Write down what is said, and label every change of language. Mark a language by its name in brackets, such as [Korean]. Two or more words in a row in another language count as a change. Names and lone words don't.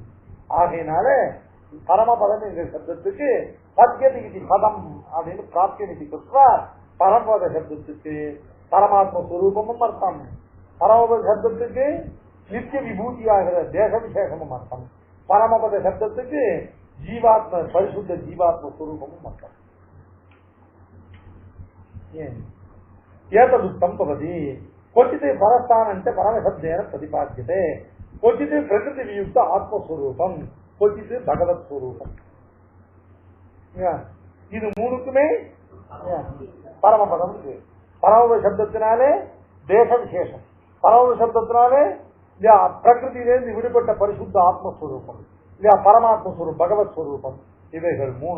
[Tamil] ஆகையினால பரமபதம் என்கிற சப்தத்துக்கு சத்தியதிகி பதம் அப்படின்னு பிராப்தியதி கொடுத்தா பரமபத சப்தத்துக்கு பரமாத்ம ஸ்வரூபமும் அர்த்தம், பரமபத சப்தத்துக்கு நித்திய விபூதியாகிற தேச விசேஷமும் அர்த்தம், பரமபத சப்தத்துக்கு ஜீவாத்ம பரிசுத்த ஜீவாத்ம ஸ்வரூபமும் அர்த்தம். [Sanskrit] एतदुक्तं भवति क्वचित् परस्थानञ्च परमशब्देन प्रतिपाद्यते, क्वचित् प्रकृति वियुक्त आत्मस्वरूपम, क्वचित् भगवत स्वरूपम. [Tamil] இது மூணுக்குமே பரமபதம். பரமபத சப்தத்தினாலே தேச விசேஷம், பரமபத சப்தத்தினாலே பிரகிருதியிலிருந்து விடுபட்ட பரிசுத்த ஆத்மஸ்வரூபம் இல்லையா பரமாத்மஸ்வரூபம் பகவத் ஸ்வரூபம், இவைகள் மூணு.